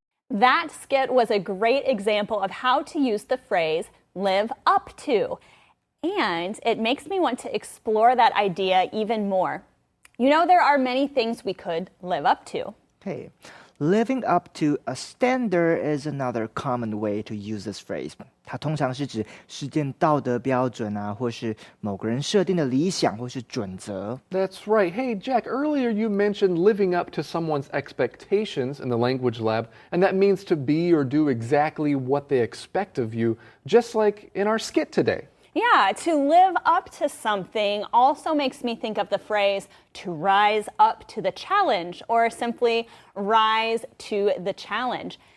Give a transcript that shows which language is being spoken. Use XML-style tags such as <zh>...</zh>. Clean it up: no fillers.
<en>That skit was a great example of how to use the phrase live up to. And it makes me want to explore that idea even more. You know, there are many things we could live up to. Hey, living up to a standard is another common way to use this phrase.</en> <zh>它通常是指实践道德标准啊，或是某个人设定的理想或是准则。</zh> <en>That's right. Hey, Jack, earlier you mentioned living up to someone's expectations in the language lab, and that means to be or do exactly what they expect of you, just like in our skit today. Yeah, to live up to something also makes me think of the phrase to rise up to the challenge, or simply rise to the challenge.</en>